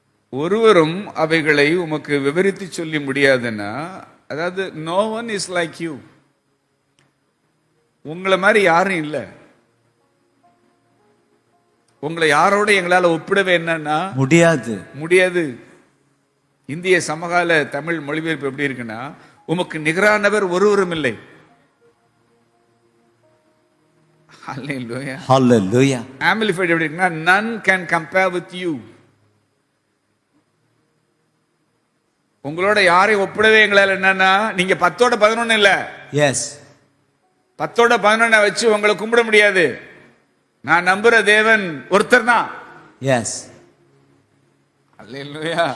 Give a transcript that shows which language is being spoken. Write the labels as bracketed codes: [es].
[ta] ஒருவரும் அவைகளை உமக்கு விவரித்து சொல்லி முடியாதுன்னா, அதாவது [en] no one is like you, [ta] உங்களை மாதிரி யாரும் இல்லை. உங்களை யாரோட எங்களால ஒப்பிடவே என்னன்னா முடியாது. இந்திய சமகால தமிழ் மொழிபெயர்ப்பு எப்படி இருக்குன்னா, உமக்கு நிகரானவர் ஒருவரும் இல்லை. [en] Hallelujah. Hallelujah. Amplified [ta] எப்படி இருக்குன்னா, [en] none can compare with you. [ta] உங்களோட யாரையும் ஒப்பிடவே எங்களால என்னன்னா, நீங்க 10ஓட 11 இல்ல. எஸ். 10ஓட 11 வச்சு உங்களை கும்பிட முடியாது. நான் நம்புற தேவன் ஒருத்தர் தான். எஸ். அல்லேலூயா,